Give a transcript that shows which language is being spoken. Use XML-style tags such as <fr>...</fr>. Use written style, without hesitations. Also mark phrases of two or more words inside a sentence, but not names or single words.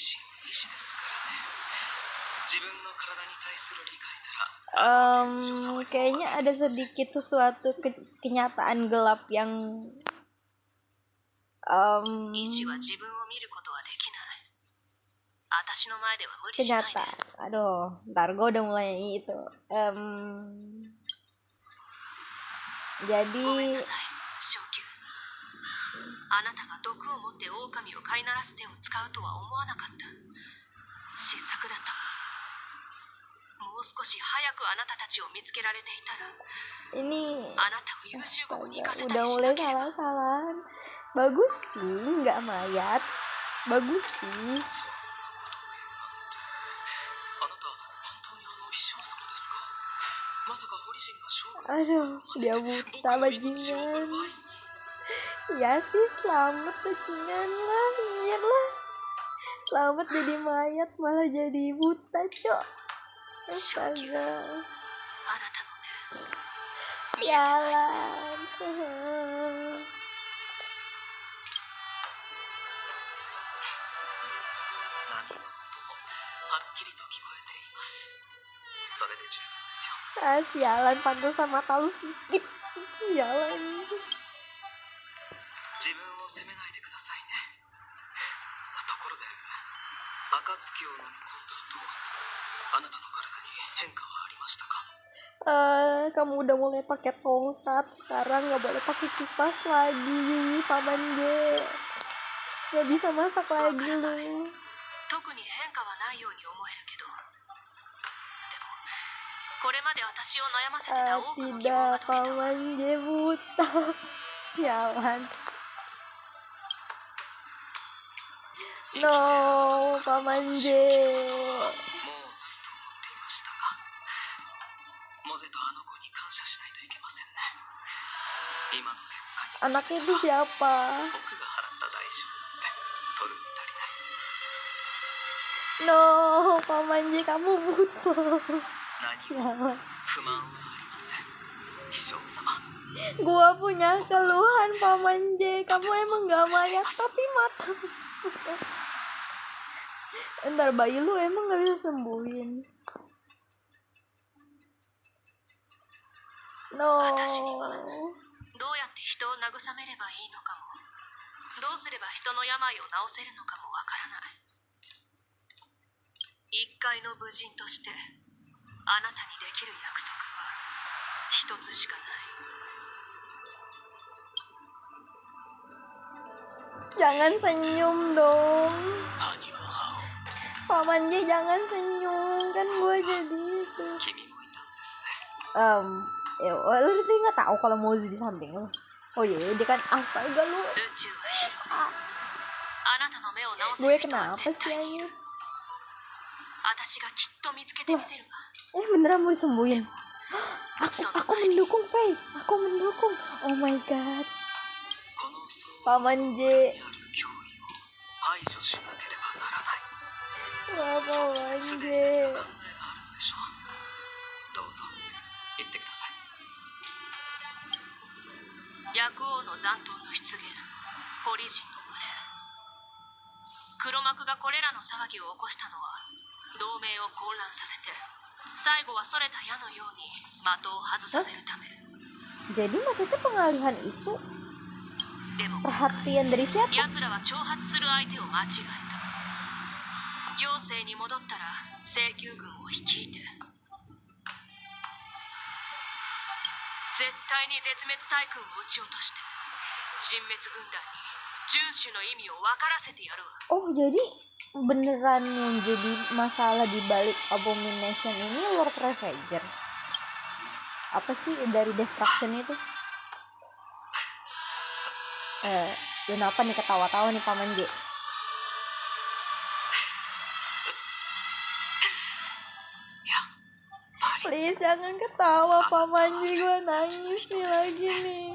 <id>Kayaknya ada sedikit sesuatu kenyataan gelap yang kenyataan. Aduh, ntar gue udah mulai itu. Jadi</id> <ja>あなたが毒を持って狼を飼いならす手を使うとは思わなかった。失策だったわ。もう少し早くあなたたちを見つけられていたら、</ja> <id>Ini</id> <ja>あなたを優秀国に行かせた</ja> <id>udah</id> <ja>りし</ja> <id>mulai</id> <ja>なければ。</ja> <id>salah-salahan. Bagus sih, nggak mayat. Bagus sih.</id> <ja>そんなことを言うなんて。あなた本当に秘書様ですか。まさかホリジンが勝負</ja> <id>Aduh, dia buta</id> <ja>僕の命を</ja> <id>bajingan.</id> <ja>奪いに。</ja> <id>Ya sih, selamat bajingan lah, anjir lah. Selamat jadi mayat malah jadi buta, cok. Astaga.</id> <ja>あなたの目見えてない。</ja> <id>Sialan.</id> <ja>何の音もはっきりと聞こえています。それで十分ですよ。</ja> <id>Ah, sialan, pantesan mata lu sipit. Sialan.</id> <ja>自分を責めないでくださいね。ところで、暁を飲み込んだ後、あなたの体に変化はありましたか。</ja> <id>Kamu udah mulai pakai tongkat, sekarang nggak boleh pakai kipas lagi, Paman J. Nggak bisa masak lagi lu.</id> <ja>特に変化はないように思えるけど、でもこれまで私を悩ませてた多くの疑問が</ja> <id>Tidak,</id> <ja>解けたわ。</ja> <id>Paman J buta. Sialan. No, Paman J.</id> <ja>もうないと思っていましたが、モゼとあの子に感謝しないといけませんね。今の結果に</ja> <id>Anaknya itu siapa?</id> <ja>僕が払った代償なんて取るに足りない。</ja> <id>No, Paman J, kamu buta.</id> <ja>何も</ja> <id>Sialan.</id> <ja>不満はありません、秘書様。</ja> <id>Gua punya keluhan, Paman J. Kamu emang gak mayat tapi mata. Ntar bayi lu emang gak bisa sembuhin. No.</id> <ja>私にはどうやって人を慰めればいいのかも、どうすれば人の病を治せるのかもわからない。一介の武人としてあなたにできる約束は一つしかない。</ja> <id>Jangan senyum dong.</id> <ja>兄は</ja> <id>Paman J, jangan senyum. Kan gua jadi itu.</id> <ja>君もいたんですね。</ja> <id>Ya, lu tadi nggak tahu kalau Mozi di samping lu. Oh iya, dia kan astaga lu.</id> <ja>宇宙は広い。あなたの目を治せ</ja> <id>Gue</id> <ja>る人は</ja> <id>kenapa</id> <ja>絶</ja> <id>sih</id> <ja>対にい</ja> <id>anjir?</id> <ja>る。私がきっと見つけてみせるわ。</ja> <id>Beneran mau disembuhin? So, Aku mendukung, Faye. Aku mendukung.</id> <en>Oh my god.</en> <ja>この層</ja> <id>Paman J.</id> <ja>にある脅威を排除しなければならない。</ja> <id>Wah,</id> <ja>そうですね、</ja> <id>Paman</id> <ja>すで</ja> <id>J.</id> <ja>に何か考えがあるのでしょう。どうぞ言ってください。薬王の残党の出現、ポリジンの群れ。黒幕がこれらの騒ぎを起こしたのは同盟を混乱させて、最後はそれた矢のように的を外させるため。</ja> <id>Jadi maksudnya pengalihan isu</id> <ja>でも</ja> <id>perhatian dari siapa?</id> <ja>奴らは挑発する相手を間違えた。妖精に戻ったら請求軍を率いて、絶対に絶滅大軍を撃ち落として人滅軍団に遵守の意味を分からせてやるわ。</ja> <id>Oh, jadi beneran yang jadi masalah di balik Abomination ini Lord Ravager. Apa sih dari Destruction itu? Kenapa nih ketawa-tawa nih Paman J? Please jangan ketawa Paman J, gue nangis nih lagi nih.</id>